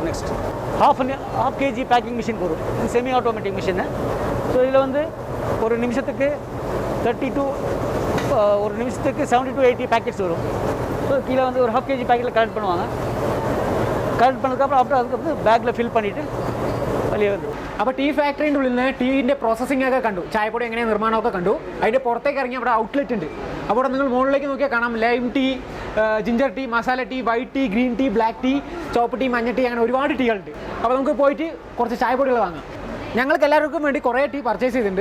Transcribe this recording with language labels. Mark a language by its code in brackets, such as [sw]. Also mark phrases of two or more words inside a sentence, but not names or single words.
[en] next half kg packing machine [ta] போகும். இது [en] semi automatic machine. [ta] ஸோ இதில் வந்து ஒரு நிமிஷத்துக்கு 70 to 80 பேக்கெட்ஸ் வரும். ஸோ கீழே வந்து ஒரு 1/2 kg பேக்கெட்டில் கலெக்ட் பண்ணுவாங்க. கலெக்ட் பண்ணதுக்கப்புறம் அதுக்கப்புறம் பேக்கில் ஃபில் பண்ணிவிட்டு [ml] വലിയ ഇത്. അപ്പോൾ ടീ ഫാക്ടറിൻ്റെ ഉള്ളിൽ നിന്ന് ടീൻ്റെ പ്രോസസ്സിംഗ് ഒക്കെ കണ്ടു, ചായപ്പൊടി എങ്ങനെ നിർമ്മാണമൊക്കെ കണ്ടു. അതിൻ്റെ പുറത്തേക്ക് ഇറങ്ങി അവിടെ ഔട്ട്ലെറ്റ് ഉണ്ട്. അപ്പോൾ അവിടെ നിങ്ങൾ മുകളിലേക്ക് നോക്കിയാൽ കാണാം [en] lime tea, ginger tea, [ml] മസാല ടീ, [en] white tea, green tea, black tea, [ml] ചോപ്പ് ടീ, മഞ്ഞ ടീ, അങ്ങനെ ഒരുപാട് ടീകളുണ്ട്. അപ്പോൾ നമുക്ക് പോയിട്ട് കുറച്ച് ചായപ്പൊടികൾ വാങ്ങാം. ഞങ്ങൾക്ക് എല്ലാവർക്കും വേണ്ടി കുറേ [en] tea purchase [ml] ചെയ്തിട്ടുണ്ട്.